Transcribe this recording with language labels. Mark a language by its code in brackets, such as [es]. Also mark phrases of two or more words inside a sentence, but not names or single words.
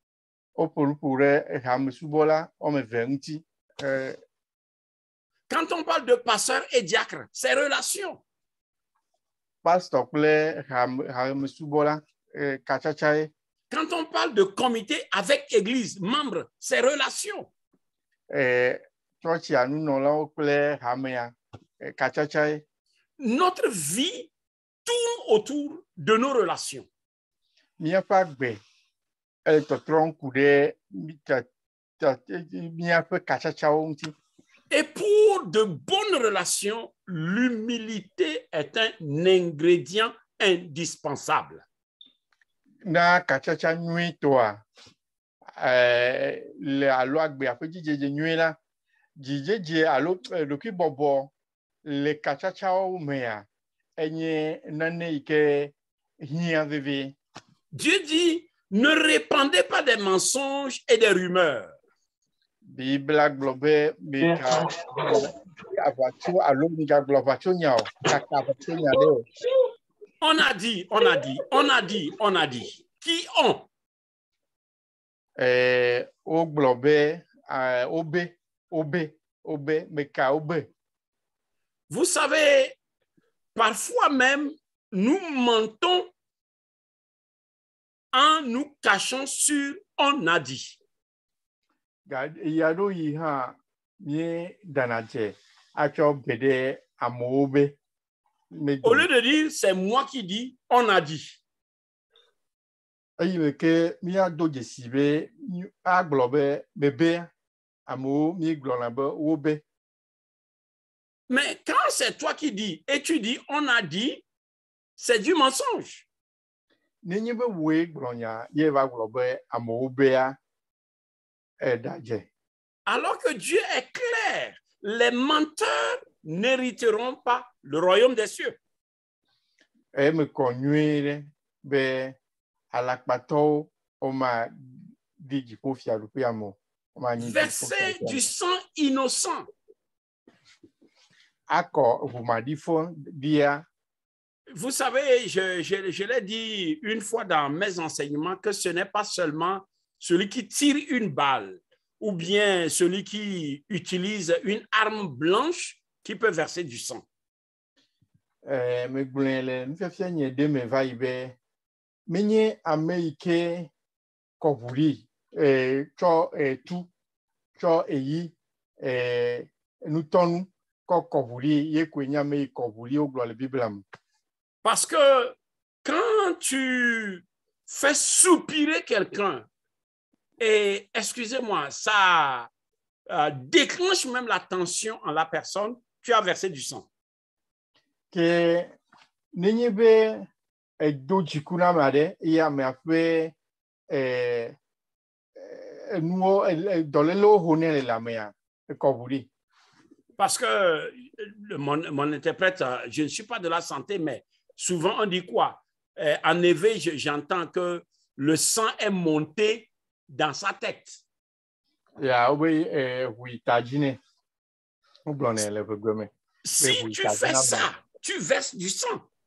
[fr] Quand on parle de pasteur et diacre, c'est relation. Quand on parle de comité avec église, membres, c'est relation. [ee] church a nunɔlawo kple hamea katsatsae. [fr] Notre vie tourne autour de nos relations. [ee] Míaƒe agbe tɔtrɔ ku ɖe míaƒe katsatsawo ŋuti. [fr] Et pour de bonnes relations, l'humilité est un ingrédient indispensable. [ee] Na katsatsa nyuitɔa le alo agbea ƒe dzidzedze nyui la, dzidzedze alo ɖokuibɔbɔ le katsatsawo mea enye nane yi ke hiã vevie. [fr] Dieu dit, ne répandez pas des mensonges et des rumeurs. [ee] Bibla gblɔ be meka aʋatso alo migagblɔ aʋatsonya o, kaka aʋatsonya ɖe o. [fr] On a dit, on a dit, on a dit, on a dit. Qui ont? [ee] Wogblɔ be obe, meka obe. [fr] Vous savez, parfois même, nous mentons en nous cachant sur on a dit. [ee] Yaɖo yi hã mie dana dze atsɔ be ɖe amewo be. [fr] Au lieu de dire c'est moi qui dis, on a dit. [ee] Eyi me ke míado dzesi be agblɔ be bebe amewo míegblɔna be wo be. [fr] Mais quand c'est toi qui dis et tu dis on a dit, c'est du mensonge. [ee] Nenye be woe gblɔnya ye va gblɔ be amewo bea edadze. [fr] Alors que Dieu est clair, les menteurs n'hériteront pas le royaume des cieux. [ee] Me kɔ nyuie ɖe be alakpatɔwo woma di dziƒo fiaɖuƒea me. [fr] Verser du sang innocent. [ee] Akɔ ʋumaɖifɔ dia. [fr] Vous savez, je l'ai dit une fois dans mes enseignements que ce n'est pas seulement celui qui tire une balle ou bien celui qui utilise une arme blanche qui peut verser du sang. [ee] Me gblɔe le nufiafia nye ɖe me va yi be menye ame yi ke kɔ ʋu ɖi tsɔ tu tsɔ eyi nutɔnu kɔ ʋu ɖi ye koe nye ame yi kɔ ʋu ɖi wogblɔ le Biblia me. [fr] Parce que quand tu fais soupirer quelqu'un, et excusez-moi, ça déclenche même la tension en la personne, tu as versé du sang. [ee] Ke nenye be edo dziku na ame aɖe eye amea ƒe nuwo dɔlélewo ho nɛ le amea ekɔ ʋu ɖi. [fr] Parce que mon interprète, je ne suis pas de la santé, mais souvent on dit quoi? En éveil, j'entends que le sang est monté dans sa tête. Si tu fais ça, tu verses du sang.